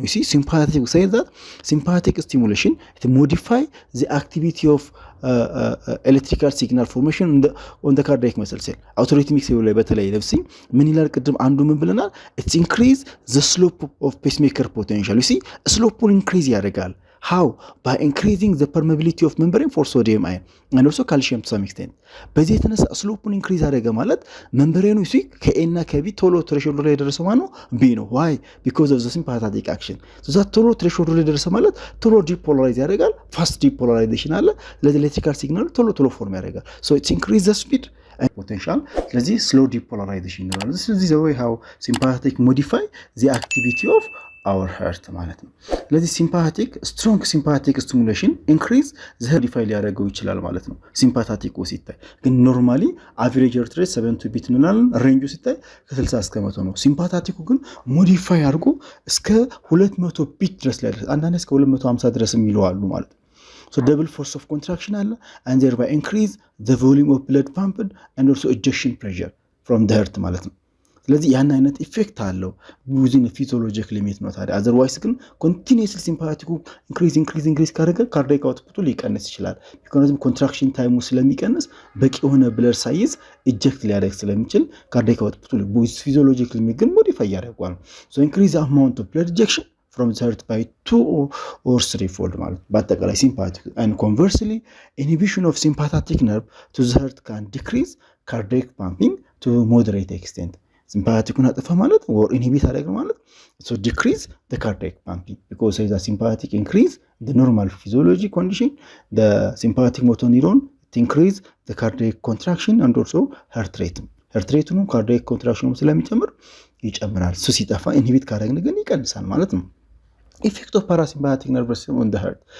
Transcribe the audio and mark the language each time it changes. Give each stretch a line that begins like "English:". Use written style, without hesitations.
English: you see sympathetic say that sympathetic stimulation it modify the activity of electrical signal formation on the cardiac muscle cell.
Amharic: autorhythmic cell ላይ በተለይ ለብሲ ምን ይላል ቅድም አንዱ ምን ብለናል
English: it increase the slope of pacemaker potential. you see slope increase ያደርጋል. how? by increasing the permeability of membrane for sodium ion and also calcium to some extent.
Amharic: በዚህ የተነሳ ስሎፑን ኢንክሪዝ አደረገ ማለት membrane ሲ ከኤ እና ከቢ ቶሎ threshold ላይ ደረሰ ማለት ነው ቢ ነው.
English: why? because of the sympathetic action.
Amharic: so that ቶሎ threshold ላይ ደረሰ ማለት ቶሎ depolarize ያደርጋል. fast depolarization አለ ለኤሌክትሪካል ሲግናል ቶሎ ፎርም ያደርጋል.
English: so it increase the speed and potential.
Amharic: ስለዚህ slow depolarization ይኖራል.
English: this is the way how sympathetic modify the activity of our heart ማለት ነው. ስለዚህ sympathetic strong sympathetic stimulation increase the heart rate ሊያደርገው ይችላል ማለት ነው.
Amharic: sympathetic ሲታይ ግን ኖርማሊ average heart rate 70 ቢት እንላለን ሬንጁ ሲታይ ከ60 እስከ 100 ነው. sympathetic ግን ሞዲፋይ አድርጎ እስከ 200 ቢት ድረስ ላይ አንዳንዴ እስከ 250 ድረስ የሚለዋሉ ማለት ነው.
English: so double force of contraction አለ and thereby increase the volume of blood pumped and also ejection pressure from the heart ማለት ነው.
Amharic: ስለዚህ ያን አይነት ኢፌክት አለው within a physiological limit ነው ታዲያ otherwise ግን continuously sympathetic increase ካደረገ cardiac output ሊቀንስ ይችላል ምክንያቱም contraction time ስለሚቀንስ በቂ የሆነ blood size eject ሊያደርግ ስለሚችል cardiac output with physiological limit ግን modify ያደርጋል.
English: so increase the amount of blood ejection from the heart by 2 or 3 fold
Amharic: ማለት በአጠቃላይ
English: sympathetic and conversely inhibition of sympathetic nerve to the heart can decrease cardiac pumping to moderate extent.
Amharic: sympathetic አጠፋ ማለት or inhibit አደረገ ማለት
English: so decrease the cardiac pumping because the sympathetic increase the normal physiology condition the sympathetic motor neuron it increase the cardiac contraction and also heart rate ነው cardiac contraction ስለሚጨምር ይጨምራል.
Amharic: so ሲጠፋ inhibit ካደረግን ግን ይቀንሳል ማለት ነው.
English: effect of parasympathetic nervous system on the heart.